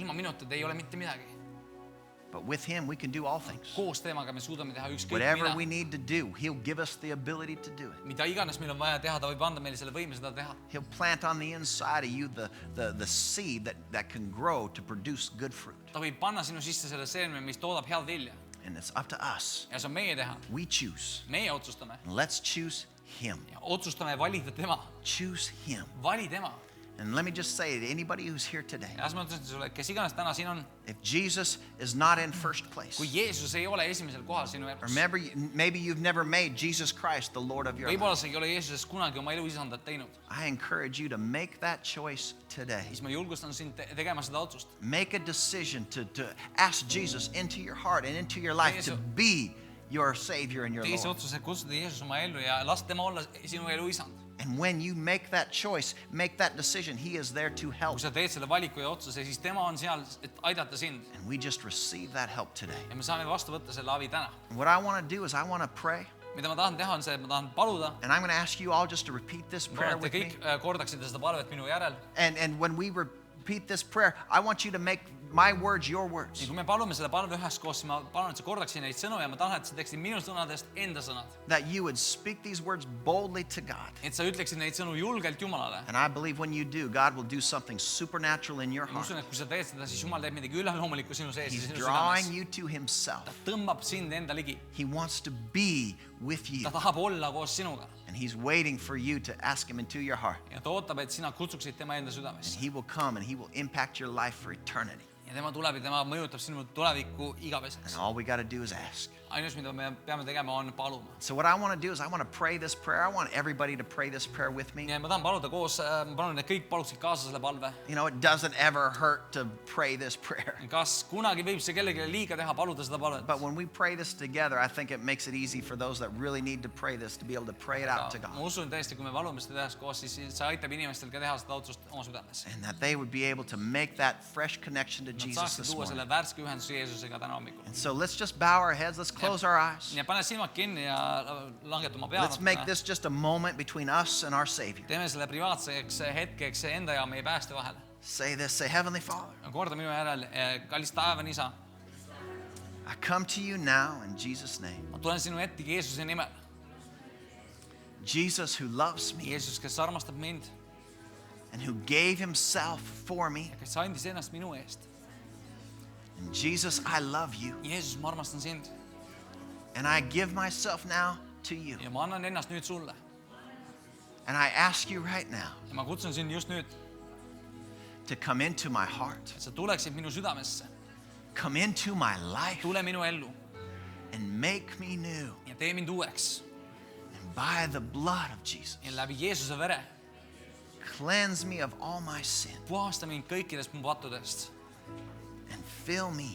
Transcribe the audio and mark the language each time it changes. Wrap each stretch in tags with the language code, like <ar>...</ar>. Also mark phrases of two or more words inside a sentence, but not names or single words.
<et>Ilma minuta te ei ole mitte midagi.</et> <en>But with Him, we can do all things.</en> <et>Koos temaga me suudame teha ükskõik</et> <en>Whatever we</en> <et>mida.</et> <en>need to do, He'll give us the ability to do it.</en> <et>Mida iganes meil on vaja teha, ta võib anda meile selle võime seda teha.</et> <en>He'll plant on the inside of you the seed that can grow to produce good fruit.</en> <et>Ta võib panna sinu sisse selle seemne, mis toodab head vilja.</et> <en>And it's up to us.</en> <et>Ja see on meie teha.</et> <en>We choose.</en> <et>Meie otsustame.</et> <en>Let's choose Him.</en> <et>Ja otsustame valida tema.</et> <en>Choose Him.</en> <et>Vali tema.</et> <en>And let me just say to anybody who's here today,</en> <et>Ja ma ütlen sulle, kes iganes täna siin on,</et> <en>if Jesus is not in first place,</en> <et>kui Jeesus ei ole esimesel kohal sinu elus,</et> <en>remember, maybe you've never made Jesus Christ the Lord of your life.</en> <et>võib-olla sa ei ole Jeesusest kunagi oma elu isandat teinud,</et> <en>I encourage you to make that choice today.</en> <et>siis ma julgustan sind tegema seda otsust.</et> <en>Make a decision to ask Jesus into your heart and into your life to be your Savior and your</en> <et>Tee see</et> <en>Lord.</en> <et>otsus, et kutsuda Jeesus oma ellu ja las tema olla sinu elu isand.</et> <en>And when you make that choice, make that decision, He is there to help.</en> <et>Kui sa teed selle valiku ja otsuse, siis tema on seal, et aidata sind.</et> <en>And we just receive that help today.</en> <et>Ja me saame vastu võtta selle abi täna.</et> <en>And what I want to do is I want to pray.</en> <et>Mida ma tahan teha on see, et ma tahan paluda.</et> <en>And I'm going to ask you all just to repeat this</en> <et>Ma</et> <en>prayer</en> <et>arvan, et</et> <en>with</en> <et>te</et> <en>me.</en> <et>kõik kordaksite seda palvet minu järel.</et> <en>And when we repeat this prayer, I want you to make my words your</en> <et>Ja</et> <en>words.</en> <et>kui me palume selle palve üheskoos, siis ma palun, et sa kordaksid neid sõnu ja ma tahan, et sa teeksid minu sõnadest enda sõnad.</et> <en>That you would speak these words boldly to God.</en> <et>Et sa ütleksid neid sõnu julgelt Jumalale.</et> <en>And I believe when you do, God will do something supernatural in your</en> <et>Ma</et> <en>heart.</en> <et>usun, et kui sa teed seda, siis Jumal teeb midagi üleloomulikku sinu sees ja</et> <en>He's</en> <et>sinu</et> <en>drawing</en> <et>südames.</et> <en>you to Himself.</en> <et>Ta tõmbab sind enda ligi.</et> <en>He wants to be with you.</en> <et>Ta tahab olla koos sinuga.</et> <en>And He's waiting for you to ask Him into your heart.</en> <et>Ja ta ootab, et sina kutsuksid tema enda</et> <en>And</en> <et>südamesse.</et> <en>He will come and He will impact your life for eternity.</en> <et>ja tema tuleb ja tema mõjutab sinu tulevikku</et> <en>And</en> <et>igaveseks.</et> <en>all we got to do is ask.</en> <et>Ainus, mida me peame tegema, on paluma.</et> <en>So what I want to do is I want to pray this prayer. I want everybody to pray this prayer with me.</en> <et>Ja ma tahan paluda koos, ma palun, et kõik paluksid kaasa selle palve.</et> <en>You know, it doesn't ever hurt to pray this prayer.</en> <et>Kas kunagi võib see kellelegi liiga teha, paluda seda palvet?</et> <en>But when we pray this together, I think it makes it easy for those that really need to pray this to be able to pray it out to</en> <et>Ma</et> <en>God.</en> <et>usun tõesti, kui me palume seda tehas koos, siis see aitab inimestel ka teha seda otsust oma südames.</et> <en>And that they would be able to make that fresh connection to</en> <et>Nad</et> <en>Jesus</en> <et>saaksid</et> <en>this</en> <et>tuua</et> <en>morning.</en> <et>selle värske ühenduse Jeesusega täna hommikul.</et> <en>And so let's just bow our heads. Let's close our eyes.</en> <et>Ja pane silmad kinni ja langeta oma pea.</et> <en>Let's make this just a moment between us and our Savior.</en> <et>Teeme selle privaatseks hetkeks enda ja meie pääste vahele.</et> <en>Say this, say, Heavenly Father,</en> <et>Korda minu järel, kallis taevane isa,</et> <en>I come to you now in Jesus' name.</en> <et>ma tulen sinu ette Jeesuse nimel.</et> <en>Jesus who loves me</en> <et>Jeesus, kes armastab mind</et> <en>and who gave himself for me.</en> <et>ja kes andis ennast minu eest.</et> <en>And Jesus, I love you.</en> <et>Jeesus, ma armastan sind</et> <en>And I give myself now to you.</en> <et>ja ma annan ennast nüüd sulle.</et> <en>And I ask you right now</en> <et>Ja ma kutsun sind just nüüd,</et> <en>to come into my heart,</en> <et>et sa tuleksid minu südamesse,</et> <en>come into my life,</en> <et>tule minu ellu</et> <en>and make me new.</en> <et>ja tee mind uueks.</et> <en>And by the blood of Jesus,</en> <et>Ja läbi Jeesuse vere</et> <en>cleanse me of all my sin</en> <et>puhasta mind kõikidest mu pattudest</et> <en>and fill me</en>